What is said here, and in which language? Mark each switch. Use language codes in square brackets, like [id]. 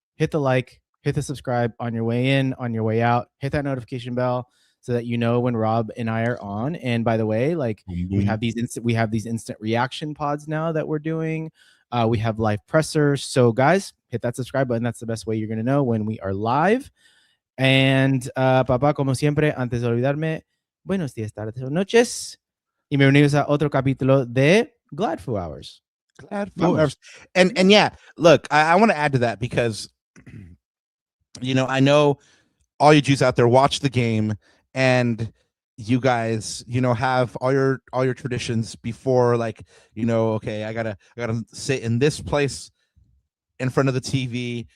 [en] Hit the like, hit the subscribe on your way in, on your way out. Hit that notification bell so that you know when Rob and I are on. And by the way, like we have these instant reaction pods now that we're doing. We have live pressers. So guys, hit that subscribe button. That's the best way you're going to know when we are live. [es] And Papa, como siempre, antes de olvidarme, buenos días, tardes o noches. Y bienvenidos a otro capítulo de Glad Foo Hours. [en] Glad Foo Hours. And yeah, look, I want to add to that because, you know, I know all you Jews out there watch the game and you guys, you know, have all your traditions before, like, you know, okay, I gotta sit in this place in front of the TV.